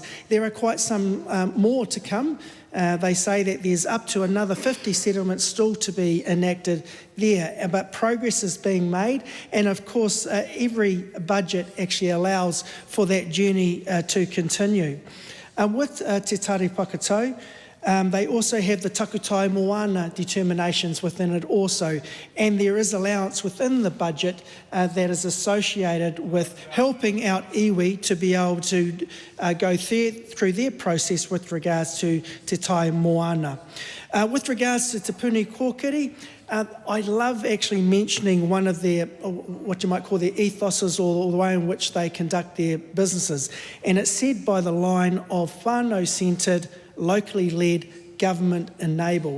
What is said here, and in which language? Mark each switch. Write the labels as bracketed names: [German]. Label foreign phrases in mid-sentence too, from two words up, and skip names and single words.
[English] There are quite some more to come. They say that there's up to another 50 settlements still to be enacted there, but progress is being made, and of course every budget actually allows for that journey to continue. With Te Tari Whakatau, they also have the [Māori] takutai moana [English] determinations within it also, and there is allowance within the budget that is associated with helping out iwi to be able to go through their process with regards to [Māori] te tai moana. [English] With regards to Te Puni Kōkiri, I love actually mentioning one of their, what you might call their ethoses, or the way in which they conduct their businesses, and it's said by the line of whānau-centred, locally led, government enabled.